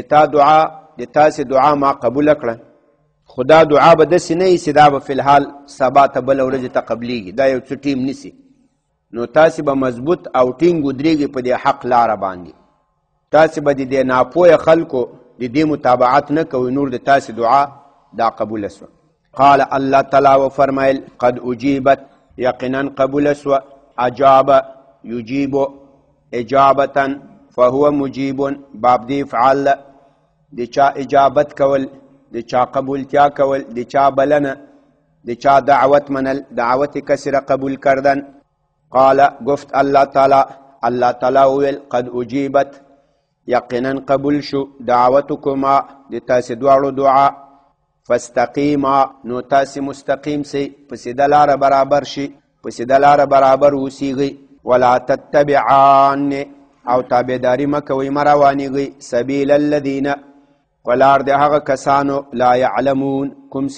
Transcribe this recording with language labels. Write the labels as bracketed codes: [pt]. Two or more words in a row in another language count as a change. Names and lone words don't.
[ps] تا دعا د تاسې دعا ما قبوله کړه خو دا دعا به داسې نه وي چې دا به فلحال سبا ته بله ورځې ته قبلیږي دا یو څه ټیم نیسي نو تاسې به مضبوط او ټینګ ودرېږي په دې حق لاره باندې تاسې به د دې ناپوهه خلکو د دې متابعت نه کوئ نور د تاسې دعا دا قبوله سوه [ar] قال الله تعالی [ps] و فرمایل [ar] قد اجیبت [ps] یقینا قبول سو [ar] اجاب یجیب اجابتا فهو مجیب [ps] باب دی افعال دی چا اجابت کول دی چا قبولتیا کول دی چا بلنه دی چا دعوت منل دعوت کسر [fa] قبول کردن [ps] قال گفت الله تعالی ویل [ar] قد اجیبت [ps] یقینا قبول شو دعوتکما دی تاسې دواړو دعا فاستقیما نو تاسې مستقیم سئ په سیده لاره برابر شي په سیده لاره برابر اوسیږئ [ar] ولا تتبعان [ps] او تابعداري مه کوئ مه روانیږئ [ar] سبیل الذین [ps] په لار د هغه کسانو [ar] لا یعلمون [ps] کوم چې